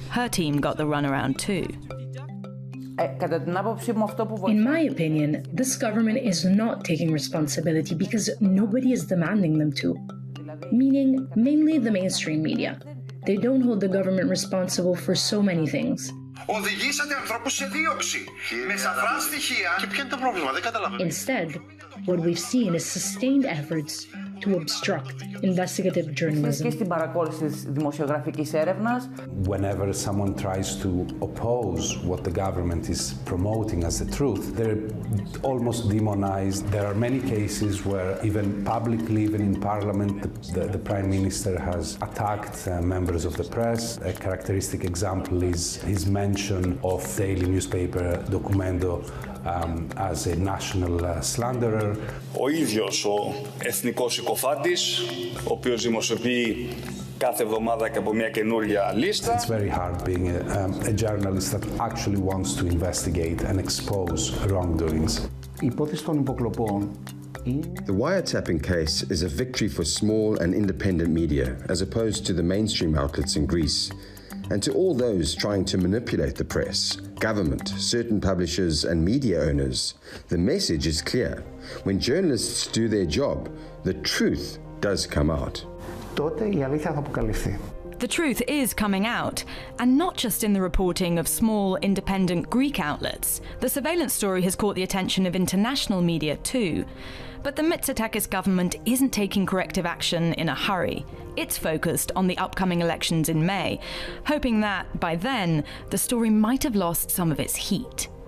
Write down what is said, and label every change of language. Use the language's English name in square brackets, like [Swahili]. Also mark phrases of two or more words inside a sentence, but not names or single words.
[English] Her team got the runaround too. In my opinion, this government is not taking responsibility because nobody is demanding them to. Meaning, mainly the mainstream media. They don't hold the government responsible for so many things. [Greek] Οδηγήσατε ανθρώπους σε δίωξη με σαφρά στοιχεία. Και ποιο είναι το πρόβλημα, δεν καταλαβαίνω. [English] Instead, what we've seen is sustained efforts to obstruct investigative journalism. [Greek] Και στην παρακολούθηση της δημοσιογραφικής έρευνας. [English] Whenever someone tries to oppose what the government is promoting as the truth, they're almost demonized. There are many cases where even publicly, even in parliament, the Prime Minister has attacked members of the press. A characteristic example is his mention of daily newspaper Documento as a national slanderer. [Greek] Ο ίδιος ο εθνικός συκοφάντης, ο οποίος δημοσιοποιεί κάθε εβδομάδα και από μια καινούρια λίστα. [English] It's very hard being a journalist that actually wants to investigate and expose wrongdoings. [Greek] Η υπόθεση των υποκλοπών. [English] The wiretapping case is a victory for small and independent media, as opposed to the mainstream outlets in Greece. And to all those trying to manipulate the press, government, certain publishers and media owners, the message is clear. When journalists do their job, the truth does come out. [Greek] Τότε η αλήθεια θα αποκαλυφθεί. [English] The truth is coming out, and not just in the reporting of small, independent Greek outlets. The surveillance story has caught the attention of international media too. But the Mitsotakis government isn't taking corrective action in a hurry. It's focused on the upcoming elections in May, hoping that, by then, the story might have lost some of its heat.